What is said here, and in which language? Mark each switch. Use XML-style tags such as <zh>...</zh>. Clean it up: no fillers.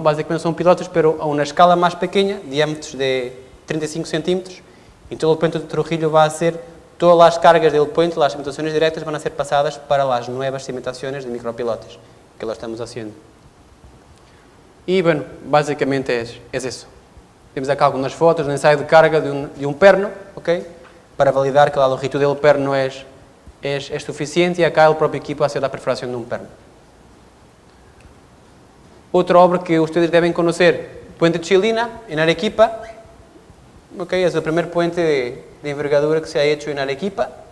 <es>Básicamente son pilotes, pero a una escala más pequeña, diámetros de 35 centímetros. Y todo el puente de Trujillo va a ser, todas las cargas del puente, las cimentaciones directas van a ser pasadas para las nuevas cimentaciones de micropilotes, que lo estamos haciendo. Y, bueno, básicamente es eso.</es> <pt>Temos acá algumas fotos do ensaio de carga de um perno, ok?</pt> <es>Para validar que la longitud del perno es suficiente y acá el propio equipo hace la perforación de un perno. Otra obra que ustedes deben conocer, Puente Chilina, en Arequipa. Ok, es el primer puente de envergadura que se ha hecho en Arequipa.</es>